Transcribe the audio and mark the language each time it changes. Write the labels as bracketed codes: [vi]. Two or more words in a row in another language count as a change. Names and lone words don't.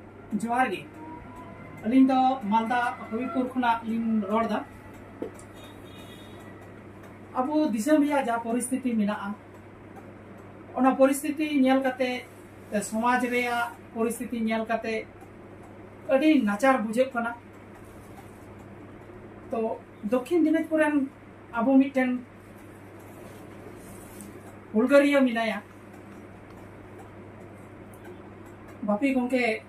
[sat] जोहार गे अलिंग दो मालदा हबीबपुर खुना लिंग रोड दा अब दिसम रिया जा परिस्थिति मेना ओना परिस्थिति नेल कते समाज रिया परिस्थिति नेल कते अड़ी नाचार बुझे कना तो दक्षिण दिनाजपुर अब मिटन हुलगारिया मिनाया बापी गोंके